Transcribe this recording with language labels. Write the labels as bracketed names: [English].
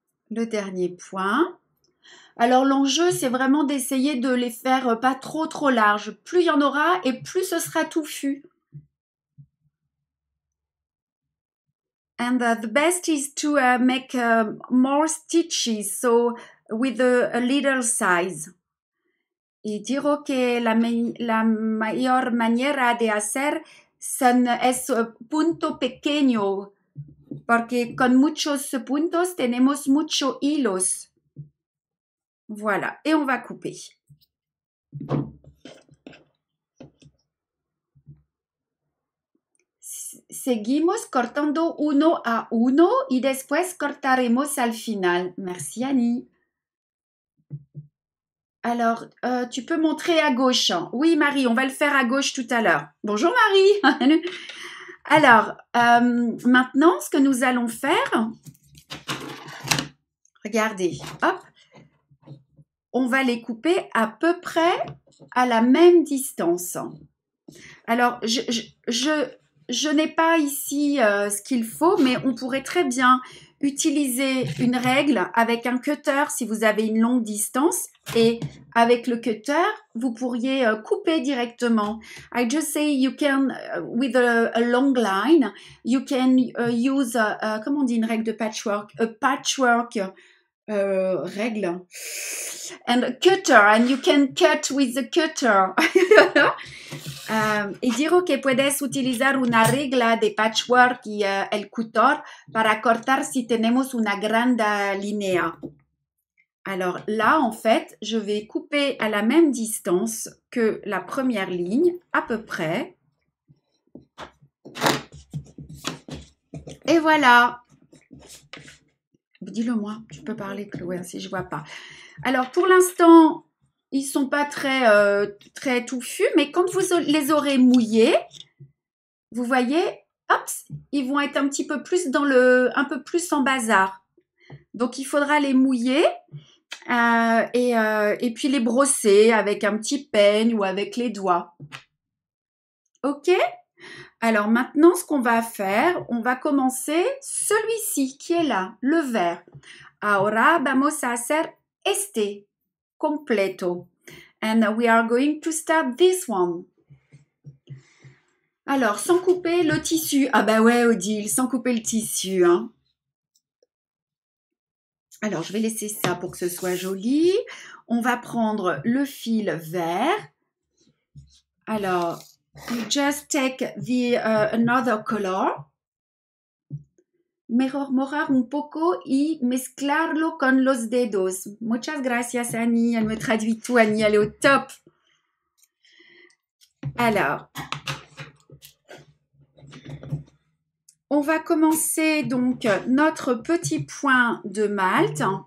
[French] Le dernier point. Alors l'enjeu, c'est vraiment d'essayer de les faire pas trop larges. Plus il y en aura et plus ce sera touffu. [English] And the best is to make more stitches, so with a little size. [Spanish] Y digo que la mayor manera de hacer es punto pequeño, porque con muchos puntos tenemos muchos hilos. [French] Voilà, et on va couper. [Spanish] Seguimos cortando uno a uno y después cortaremos al final. [French] Merci Annie. Alors, tu peux montrer à gauche. Oui, Marie, on va le faire à gauche tout à l'heure. Bonjour Marie. Alors, maintenant, ce que nous allons faire, regardez, hop, on va les couper à peu près à la même distance. Alors, je n'ai pas ici ce qu'il faut, mais on pourrait très bien utiliser une règle avec un cutter si vous avez une longue distance et avec le cutter, vous pourriez couper directement. [English] I just say you can, with a long line, you can use, [French] comment on dit une règle de patchwork? [English] A patchwork règle. And a cutter, and you can cut with the cutter. [Spanish] Y digo que puedes utilizar una regla de patchwork y el cutter para cortar si tenemos una grande línea. [French] Alors là, en fait, je vais couper à la même distance que la première ligne, à peu près. Et voilà. Dis-le moi, tu peux parler, Chloé, si je vois pas. Alors, pour l'instant, ils sont pas très touffus, mais quand vous les aurez mouillés, vous voyez, hop, ils vont être un petit peu plus un peu plus en bazar. Donc, il faudra les mouiller et puis les brosser avec un petit peigne ou avec les doigts. Ok? Alors maintenant, ce qu'on va faire, on va commencer celui-ci qui est là, le vert. [Spanish] Ahora vamos a hacer este completo. [English] And we are going to start this one. [French] Alors, sans couper le tissu. Ah bah ouais, Odile, sans couper le tissu. Hein. Alors, je vais laisser ça pour que ce soit joli. On va prendre le fil vert. Alors, [English] you just take the another color. [Spanish] Mejorar un poco y mezclarlo con los dedos. Muchas gracias, Annie. [French] Elle me traduit tout, Annie. Elle est au top. Alors, on va commencer donc notre petit point de Malte.